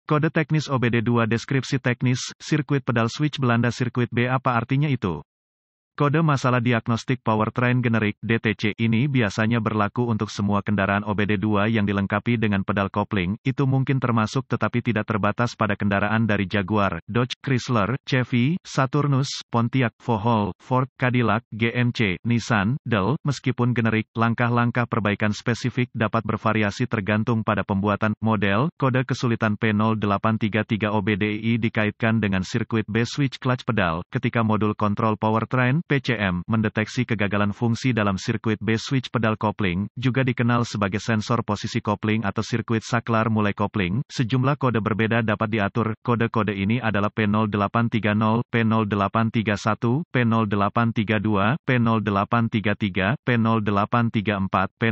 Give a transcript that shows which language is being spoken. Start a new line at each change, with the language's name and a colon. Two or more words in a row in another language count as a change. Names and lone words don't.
Indonesian: Kode teknis OBD2 deskripsi teknis, sirkuit pedal switch Belanda sirkuit B apa artinya itu? Kode masalah diagnostik powertrain generik (DTC) ini biasanya berlaku untuk semua kendaraan OBD2 yang dilengkapi dengan pedal kopling, itu mungkin termasuk tetapi tidak terbatas pada kendaraan dari Jaguar, Dodge, Chrysler, Chevy, Saturnus, Pontiac, Ford, Ford, Cadillac, GMC, Nissan, Dell, meskipun generik, langkah-langkah perbaikan spesifik dapat bervariasi tergantung pada pembuatan, model, kode kesulitan P0833 OBDI dikaitkan dengan sirkuit B
English: switch clutch pedal,
Indonesian: ketika modul kontrol powertrain, PCM, mendeteksi kegagalan fungsi dalam sirkuit B switch pedal kopling, juga dikenal sebagai sensor posisi kopling atau sirkuit saklar mulai kopling, sejumlah kode berbeda dapat diatur, kode-kode ini adalah P0830, P0831, P0832, P0833, P0834,